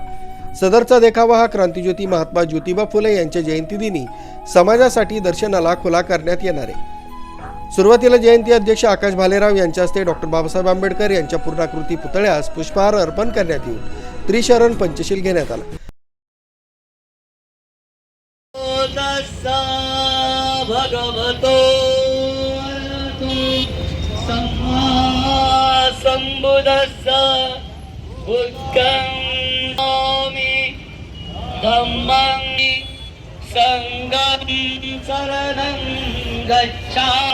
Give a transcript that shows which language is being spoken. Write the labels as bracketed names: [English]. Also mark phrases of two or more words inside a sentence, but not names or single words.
[Marathi] सदरचा देखावा हा क्रांतिज्योती महात्मा ज्योतिबा फुले यांच्या जयंतीदिनी समाजासाठी दर्शनाला खुला करण्यात येणार आहे. सुरुवातीला जयंती अध्यक्ष आकाश भालेराव यांच्या हस्ते डॉक्टर बाबासाहेब आंबेडकर यांच्या पूर्णाकृती पुतळ्यास पुष्पहार अर्पण करण्यात येऊन त्रिशरण पंचशील घेण्यात आला. [Pali] भगवतो सम्मा सम्बुद्धस्स बुद्धं स्वामी धम्मं संघं शरणं गच्छामि